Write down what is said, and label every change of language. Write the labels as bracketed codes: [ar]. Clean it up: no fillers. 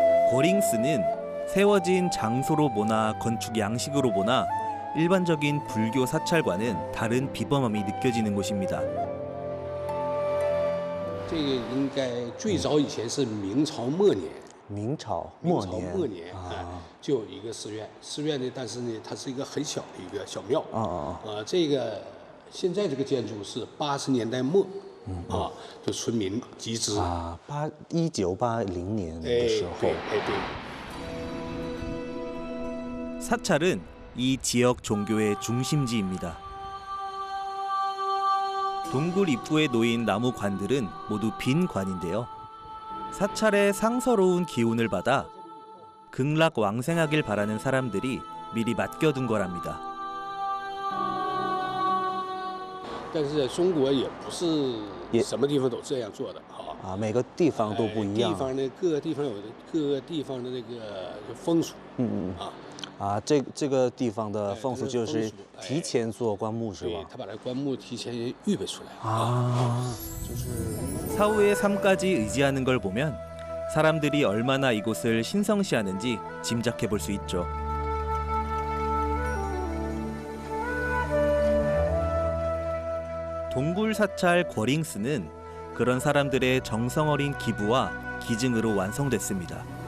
[ko] 고링스는 세워진 장소로 보나 건축 양식으로 보나 일반적인 불교 사찰과는 다른 비범함이 느껴지는 곳입니다. [zh] 这个应该最早以前是明朝末年，明朝明末年。朝末年就有一个寺院，寺院呢，但是呢，它是一个很小的一个小庙。这个现在这个建筑是80年代末，就村民集资。啊，1980年的时候。对。 [ko] 사찰은 이 지역 종교의 중심지입니다. 동굴 입구에 놓인 나무 관들은 모두 빈 관인데요. 사찰의 상서로운 기운을 받아 극락 왕생하길 바라는 사람들이 미리 맡겨둔 거랍니다. [zh] 但是在中国也不是什么地方都这样做的啊。啊，每个地方都不一样。地方呢，各个地方有各个地方的那个风俗。啊，这个地方的风俗就是提前做棺木是吧？他把这棺木提前预备出来。啊， [ko] 사후의 삶까지 의지하는 걸 보면 사람들이 얼마나 이곳을 신성시하는지 짐작해 볼 수 있죠. 동굴 사찰 거링스는 그런 사람들의 정성 어린 기부와 기증으로 완성됐습니다.